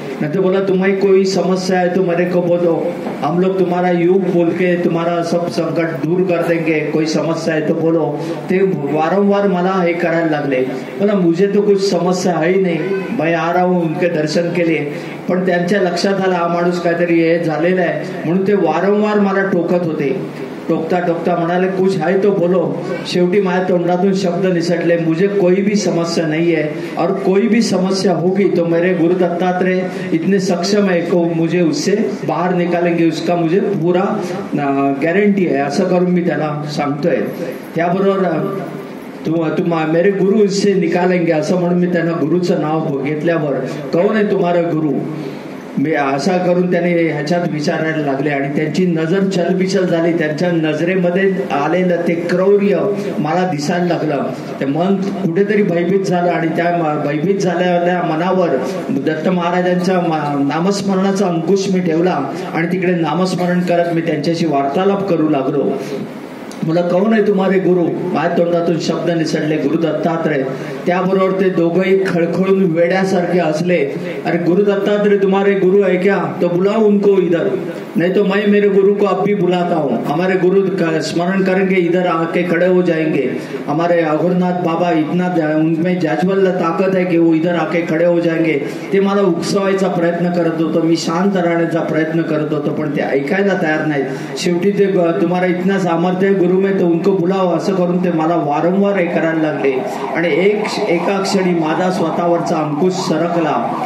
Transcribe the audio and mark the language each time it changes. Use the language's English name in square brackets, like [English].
[Hindi] नंतर बोला, तुम्हें कोई समस्या है तो मेरे को बोलो, हम लोग तुम्हारा युग बोल के तुम्हारा सब संकट दूर कर देंगे. कोई समस्या है तो बोलो. [Marathi] ते वारंवार मला हे करायला लागले. [Hindi] बोला, मुझे तो कुछ समस्या है ही नहीं, मैं आ रहा हूँ उनके दर्शन के लिए. [Marathi] पण त्यांच्या लक्षात आला हा माणूस काहीतरी हे झालेला आहे, म्हणून ते वारंवार मला टोकत होते. टोकता टोकता म्हणाले, [Hindi] कुछ है तो बोलो. [Marathi] शेवटी माझ्या तोंडातून शब्द निसटले, [Hindi] मुझे कोई भी समस्या नहीं है, और कोई भी समस्या होगी तो मेरे गुरु दत्तात्रेय इतने सक्षम है को मुझे उससे बाहर निकालेंगे, उसका मुझे पूरा गॅरंटी आहे. [Marathi] असं करून मी त्याला सांगतोय. त्याबरोबर [Hindi] तुम मेरे गुरु इससे निकालेंगे [Marathi] असं म्हणून मी त्यांना गुरुचं नाव घेतल्यावर, [Hindi] कौन आहे तुम्हारा गुरु, [Marathi] मी असा करून त्याने ह्याच्यात विचारायला लागले. आणि त्यांची नजर चलबिचल झाली. त्यांच्या नजरेमध्ये आलेलं ते क्रौर्य मला दिसायला लागलं. ते मन कुठेतरी भयभीत झालं आणि त्या भयभीत झालेल्या मनावर दत्त महाराजांच्या नामस्मरणाचा अंकुश मी ठेवला आणि तिकडे नामस्मरण करत मी त्यांच्याशी वार्तालाप करू लागलो. मला [Hindi] कौन आहे तुम्हारे गुरु, [Marathi] माझ्या तोंडातून शब्द निसटले, गुरु दत्तात्रय. त्याबरोबर ते दोघंही खळखळून वेड्यासारखे हसले. [Hindi] अरे गुरु दत्तात्रय तुम्हारे गुरु है क्या, तो बुलाओ उनको इधर, नहीं तो मैं मेरे गुरु को अब भी बुलाता हूँ. हमारे गुरु स्मरण करेंगे, इधर आके खड़े हो जाएंगे. हमारे अघोरनाथ बाबा इतना उनमें जाज्वल्य ताकत है कि वो इधर आके खड़े हो जाएंगे. [Marathi] ते मला उकसवायचा प्रयत्न करत होतो, मी शांत राहण्याचा प्रयत्न करत होतो, पण ते ऐकायला तयार नाहीत. शेवटी ते तुम्हाला [Hindi] इतना सामर्थ्य गुरु में तो उनको बुलाव [Marathi] असं करून ते मला वारंवार हे करायला लागले. आणि एका क्षणी माझा स्वतःवरचा अंकुश सरकला.